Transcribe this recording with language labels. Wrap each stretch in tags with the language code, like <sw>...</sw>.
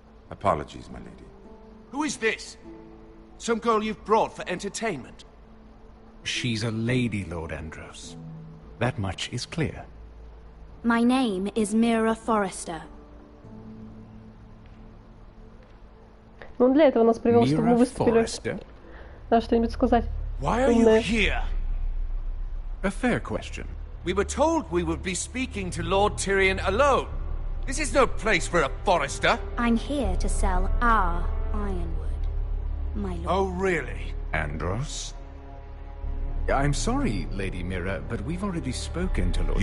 <en>Apologies, my lady. Who is this? Some girl you've brought for entertainment? She's a lady, Lord Andros. That much is clear. My name is Mira Forrester.</en> <ru>Ну, для этого нас привел, чтобы мы выступили. Надо что-нибудь сказать.</ru> <en>Why are you here? A fair question. We were told we would be speaking to Lord Tyrion alone. This is no place for a Forrester. I'm here to sell our ironwood, my lord. Oh, really? Andros? I'm sorry, Lady Mira, but we've already spoken to Lord</en>